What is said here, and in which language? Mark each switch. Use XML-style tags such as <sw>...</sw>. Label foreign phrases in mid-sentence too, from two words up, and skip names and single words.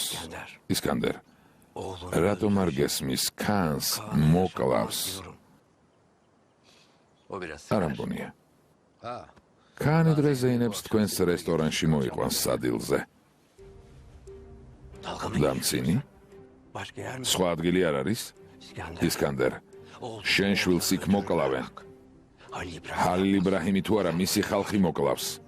<ka>ისკანდერ, რატომ არ გესმის ქანს მოკლავს? არ ამბონია. ქანი დღეს ზეინებს თქვენს რესტორანში მოიყვანს სადილზე. დამცინი?</ka> <tr>başka yer mi?</tr> <ka>სხვა ადგილი არ არის? ისკანდერ, შენ შვილს იქ მოკლავენ. Halil İbrahim. ჰალილ იბრაჰიმი თუ არა, მისი ხალხი მოკლავს.</ka>